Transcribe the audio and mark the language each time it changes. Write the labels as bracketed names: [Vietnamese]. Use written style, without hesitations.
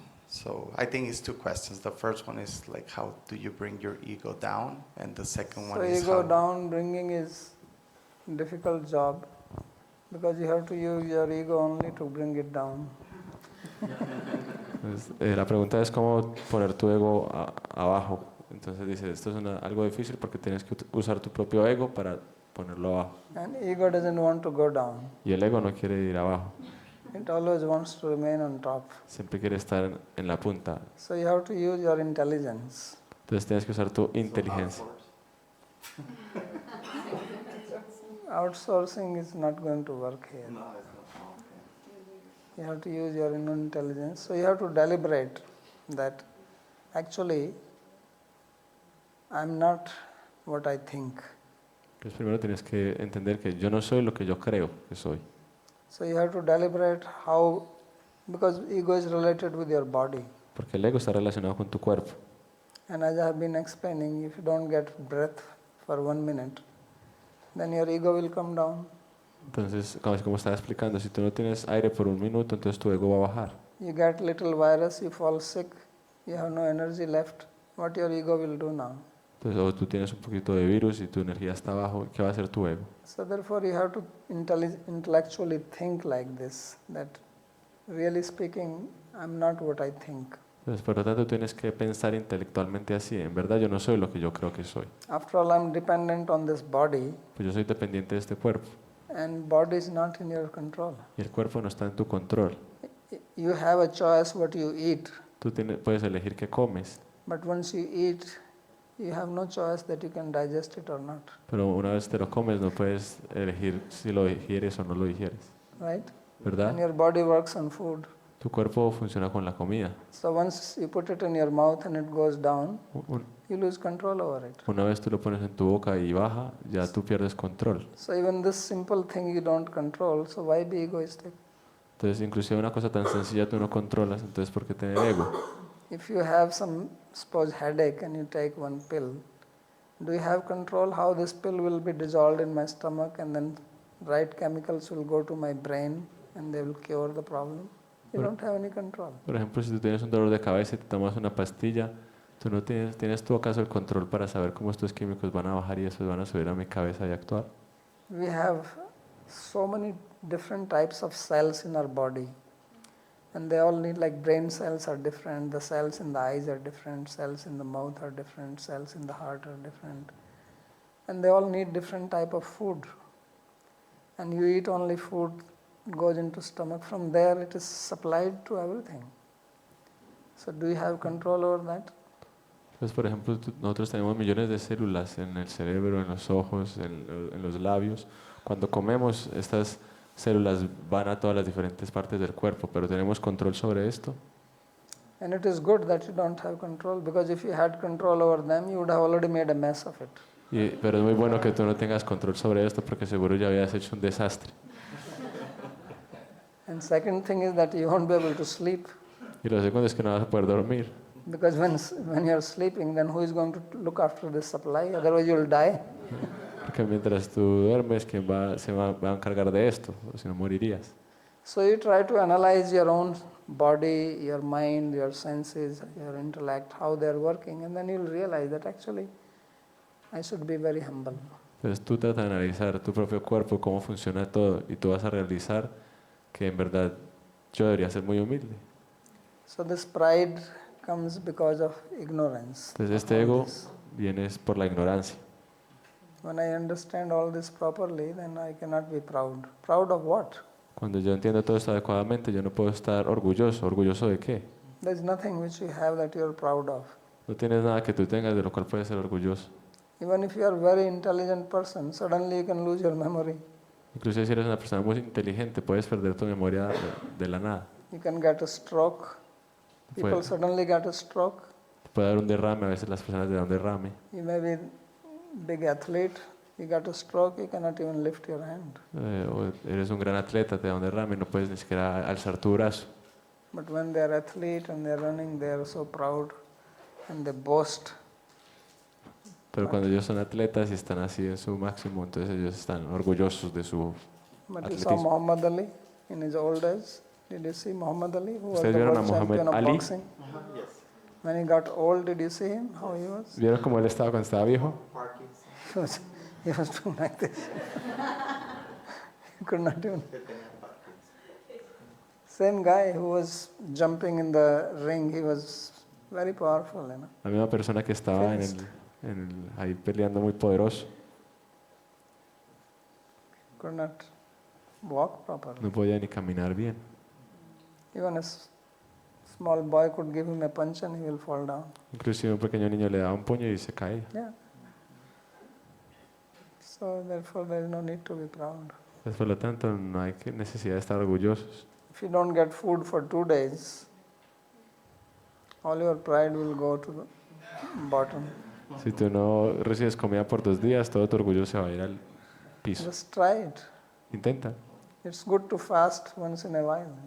[English] So I think it's two questions. The first one is like how do you bring your ego down, and the second one is ego how down bringing is a difficult job because you have to use your ego only to bring it down. [Spanish] La pregunta es cómo poner tu ego abajo. Entonces dice, esto es algo difícil porque tienes que usar tu propio ego para ponerlo abajo. [English] And ego doesn't want to go down. [Spanish] Y el ego no quiere ir abajo. [English] It always wants to remain on top. [Spanish] Siempre quiere estar en la punta. [English] So you have to use your intelligence. [Spanish] Entonces tienes que usar tu inteligencia. [English] Outsourcing is not going to work here. No, it's not. You have to use your inner intelligence. So you have to deliberate that actually I'm not what I think. [Spanish] Pues primero tienes que entender que yo no soy lo que yo creo que soy. [English] So you have to deliberate how, because ego is related with your body. [Spanish] Porque el ego está relacionado con tu cuerpo. [English] And as I have been explaining, if you don't get breath for 1 minute, then your ego will come down. [Spanish] Entonces, como estaba explicando, si tú no tienes aire por 1 minuto, entonces tu ego va a bajar. [English] You get little virus, you fall sick, you have no energy left. What your ego will do now? [Spanish] Entonces, o tú tienes un poquito de virus y tu energía está abajo, ¿qué va a hacer tu ego? [English] So therefore you have to intellectually think like this, that really speaking, I'm not what I think. [Spanish] Entonces, por lo tanto, tienes que pensar intelectualmente así. En verdad, yo no soy lo que yo creo que soy. [English] After all, I'm dependent on this body, [Spanish] Pues yo soy dependiente de este cuerpo. [English] and body is not in your control. [Spanish] Y el cuerpo no está en tu control. [English] You have a choice what you eat, [Spanish] Tú puedes elegir qué comes, [English] but once you eat, you have no choice that you can digest it or not, [Spanish] pero una vez te lo comes, no puedes elegir si lo digieres o no lo digieres. [English] right? [Spanish] ¿Verdad? [English] And your body works on food. [Spanish] Tu cuerpo funciona con la comida. [English] So once you put it in your mouth and it goes down, Un- you lose control over it. [Spanish] Una vez tú lo pones en tu boca y baja, ya tú pierdes control. [English] So even this simple thing you don't control, so why be egoistic? [Spanish] Entonces, inclusive una cosa tan sencilla tú no controlas, entonces ¿por qué tener ego? [English] If you have some, suppose, headache and you take 1 pill, do you have control how this pill will be dissolved in my stomach and then right chemicals will go to my brain and they will cure the problem? You don't have any control. [Spanish] Por ejemplo, si tú tienes un dolor de cabeza y te tomas una pastilla, tú no tienes tú acaso el control para saber cómo estos químicos van a bajar y esos van a subir a mi cabeza y actuar. [English] We have so many different types of cells in our body, and they all need, like brain cells are different, the cells in the eyes are different, cells in the mouth are different, cells in the heart are different, and they all need different type of food. And you eat only food, goes into stomach, from there it is supplied to everything. So do you have control over that? [Spanish] Entonces, por ejemplo, nosotros tenemos millones de células en el cerebro, en los ojos, en los labios. Cuando comemos, estas células van a todas las diferentes partes del cuerpo, pero ¿tenemos control sobre esto? [English] And it is good that you don't have control, because if you had control over them, you would have already made a mess of it. [Spanish] Pero es muy bueno que tú no tengas control sobre esto porque seguro ya habías hecho un desastre. [English] And second thing is that you won't be able to sleep. [Spanish] Y lo segundo es que no vas a poder dormir. [English] Because when you're sleeping, then who is going to look after the supply? Otherwise you'll die. [Spanish] Porque mientras tú duermes, ¿quién va a encargar de esto? O si no, morirías. [English] So you try to analyze your own body, your mind, your senses, your intellect, how they're working, and then you'll realize that actually I should be very humble. [Spanish] Entonces tú tratas de analizar tu propio cuerpo, cómo funciona todo, y tú vas a realizar que en verdad yo debería ser muy humilde. [English] So this pride comes because of ignorance. [Spanish] Entonces [English] of [Spanish] este [English] all [Spanish] ego [English] this. [Spanish] viene es por la ignorancia. [English] When I understand all this properly, then I cannot be proud. Proud of what? [Spanish] Cuando yo entiendo todo esto adecuadamente, yo no puedo estar orgulloso. ¿Orgulloso de qué? [English] There's nothing which you have that you're proud of. [Spanish] No tienes nada que tú tengas de lo cual puedes ser orgulloso. [English] Even if you are a very intelligent person, suddenly you can lose your memory. [Spanish] Incluso si eres una persona muy inteligente, puedes perder tu memoria de la nada. [English] You can get a stroke. People [Spanish] Puede, [English] suddenly get a stroke. [Spanish] puede dar un derrame, a veces las personas le dan un derrame. [English] You may be big athlete, you get a stroke, you cannot even lift your hand. [Spanish] O eres un gran atleta, te da un derrame, no puedes ni siquiera alzar tu brazo. [English] But when they are athlete and they are running, they are so proud and they boast. [Spanish] Pero cuando ellos son atletas y están así en su máximo, entonces ellos están orgullosos de su [English] But you saw [Spanish] atletismo. [English] Muhammad Ali in his old days. Did you see Muhammad Ali, who was the [Spanish] ¿Ustedes vieron a [English] world [Spanish] Muhammad [English] champion of [Spanish] Ali? [English] boxing? When he got old, did you see him? How he was? [Spanish] ¿Vieron cómo él estaba cuando estaba viejo? [English] He was doing like this. He could not even. Same guy who was jumping in the ring, he was very powerful, you know. [Spanish] La misma persona que estaba ahí peleando muy poderoso, [English] Could not walk properly. [Spanish] no podía ni caminar bien. [English] Even a small boy could give him a punch and he will fall down. [Spanish] Inclusive un pequeño niño le daba un puño y se caía. [English] Yeah. So therefore there is no need to be proud. [Spanish] Pues por lo tanto, no hay necesidad de estar orgullosos. [English] If you don't get food for 2 days, all your pride will go to the bottom. [Spanish] Si tú no recibes comida por 2 días, todo tu orgullo se va a ir al piso. [English] Just try it. [Spanish] Intenta. [English] It's good to fast once in a while.